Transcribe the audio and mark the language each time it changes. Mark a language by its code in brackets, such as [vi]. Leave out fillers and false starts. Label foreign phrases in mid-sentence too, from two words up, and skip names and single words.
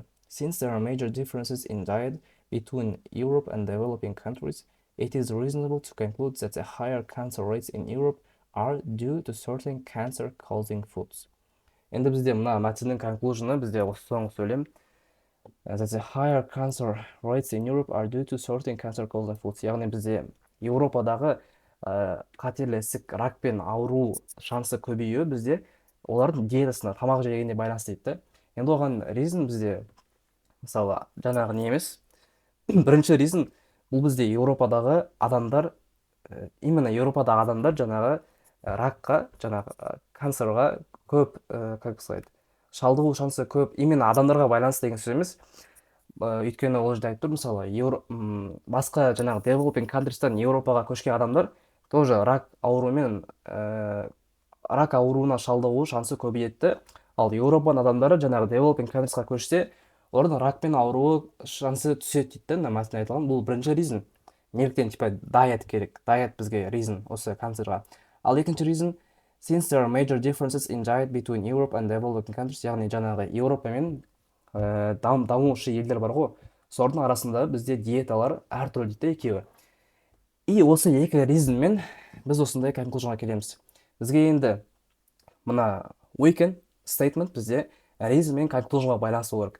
[en] Since there are major differences in diet between Europe and developing countries, it is reasonable to conclude that the higher cancer rates in Europe are due to certain cancer-causing foods. [kk] Енді бізде мына мәтіннің conclusion'ы бізде осы соңғы сөйлем. [en] That the higher cancer rates in Europe are due to certain cancer-causing foods. [kk] Яғни бізде Еуропадағы қатерлі ісік, ракпен ауыру шансы көбеюі бізде олардың диетасына, тамақ жегеніне байланысты дейді. Енді оған reason бізде мысалы жаңағы не емес. Бірінші reason бұл бізде Еуропадағы адамдар, именно Еуропадағы адамдар жаңағы ракқа, жаңағы канцерға көп, [ru] как сказать, [kk] шалдығу шансы көп, именно адамдарға байланысты деген сөз емес. Өйткені ол жерде айтып тұр, мысалы, басқа жаңағы [en] developing countries-тан [kk] Еуропаға көшкен адамдар тоже рак ауруымен, рак ауруына шалдығу шансы көбейетті. Ал Еуропаның адамдары жаңағы [en] developing countries-ға [kk] көшсе, олардың ракпен ауруы шансы түседі дейді. Мәселен айтылған, бұл бірінші reason. Неліктен типа diet керек, diet бізге reason осы канцерға. [en] Ал екінші reason, since there are major differences in diet between Europe and developing countries, [kk] яғни жаңағы Еуропа мен дамушы елдер бар ғой, солардың арасында бізде диеталар әртүрлі дейді екеуі. И осы екі reasonмен біз осындай conclusionға келеміз. Бізге енді мына [en] weaken statement [kk] бізде reason мен conclusionға байланысты керек.